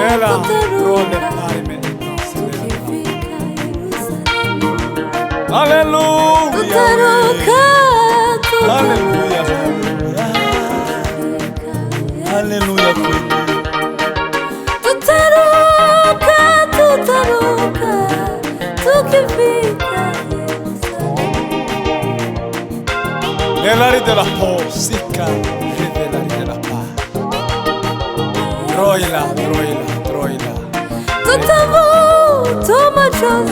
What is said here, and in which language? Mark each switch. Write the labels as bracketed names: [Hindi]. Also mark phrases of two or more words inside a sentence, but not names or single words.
[Swahili] haleluya, haleluya, haleluya. Tutaruka tukifika Yerusalemu. [Italian] Nell'aria della musica, nell'aria della paz. Troila. [Swahili] Tutavutwa machozi